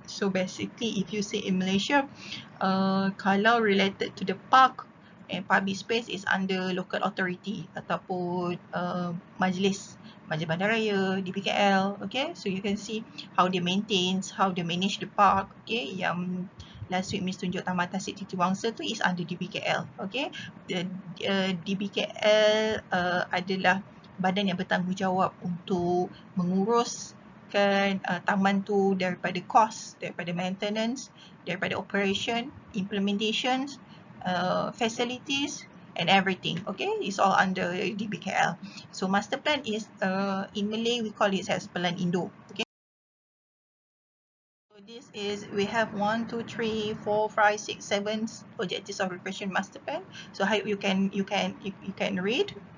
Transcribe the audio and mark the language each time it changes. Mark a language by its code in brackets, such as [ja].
[en] So basically, if you say in Malaysia, [ms] kalau [en] related to the park and public space is under local authority [ms] ataupun Majlis Bandaraya, [en] DBKL. Okay, so you can see how they maintains, how they manage the park. Okay, [ms] yang [en] last week Miss [ms] tunjuk [en] Tamatan Siti Tiwangsa [ms] tu [en] is under DBKL. Okay, the [ms] DBKL adalah badan yang bertanggungjawab untuk menguruskan taman tu daripada [en] cost, [ms] daripada [en] maintenance, [ms] daripada [en] operation, implementations, facilities and everything. Okay, it's all under DBKL. So master plan is in Malay we call it as [ms] Pelan Indo. [en] Okay. So this is, we have 1, 2, 3, 4, 5, 6, 7 objectives of recreation master plan. So how you can read.